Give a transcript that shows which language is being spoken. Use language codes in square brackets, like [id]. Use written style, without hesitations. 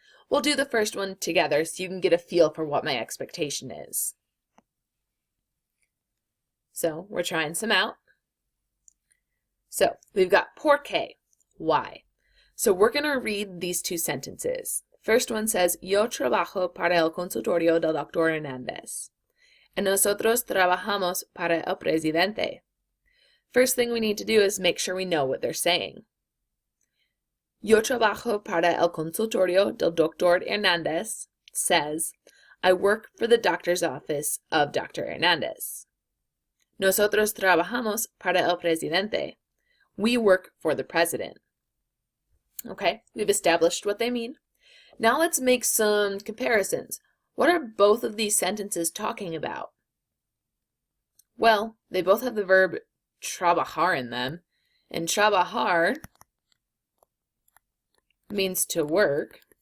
[en] We'll do the first one together so you can get a feel for what my expectation is. So we're trying some out. So we've got porque, why. So we're going to read these 2 sentences. First one says, [es] Yo trabajo para el consultorio del Dr. Hernandez. And nosotros trabajamos para el presidente. First thing we need to do is make sure we know what they're saying. Yo trabajo para el consultorio del Dr. [en] Hernandez says, I work for the doctor's office of Dr. Hernandez. [es] Nosotros trabajamos para el presidente. [en] We work for the president. Okay, we've established what they mean. Now let's make some comparisons. What are both of these sentences talking about? Well, they both have the verb trabajar in them, and trabajar means to work.